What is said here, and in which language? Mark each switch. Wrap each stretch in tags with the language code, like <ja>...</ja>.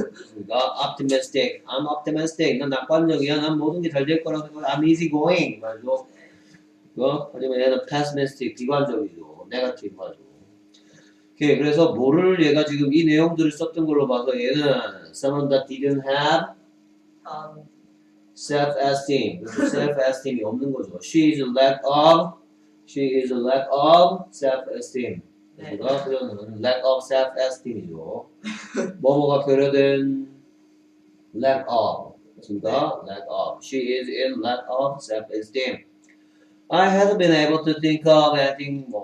<en>그러니까 optimistic, I'm optimistic.</en> <ko>난 낙관적이야. 난 모든 게 잘 될 거라고 생각해.</ko> <en>I'm easy going. 말죠.</en> <ko>하지만 얘는 pessimistic, 비관적이죠. negative 하죠. 오케이, 그래서 뭐를 얘가 지금 이 내용들을 썼던 걸로 봐서 얘는</ko> <en>someone that didn't have self-esteem.</en> <ko>self-esteem이 없는 거죠.</ko> <en>She is a lack of self-esteem.</en> <ko>그러니까 그러면 lack of self-esteem이죠. 뭐뭐가 결여된 lack of. 그렇습니까? lack of.</ko> <en>She is in lack of self-esteem. I haven't been able to think of anything.</en>